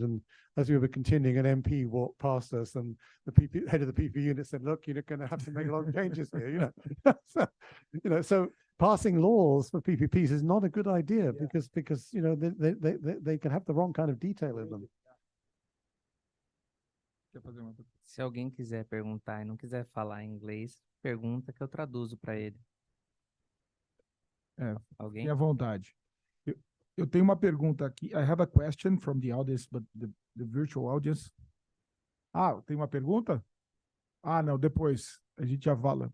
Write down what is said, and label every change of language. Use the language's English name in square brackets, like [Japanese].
[English] And as we were continuing, an MP walked past us, and the head of the PPP unit said, look, you're going to have to make a lot of changes here, you know. So passing laws for PPPs is not a good idea because you know, they can have the wrong kind of detail in them. [Portuguese] Se alguém quiser perguntar e não quiser falar em inglês, pergunta que eu traduzo para ele. Alguém? Fique à vontade. Eu tenho uma pergunta aqui. [English] I have a question from the audience, but the virtual audience. [Portuguese] Ah, tem uma pergunta? Ah, não, depois a gente já fala.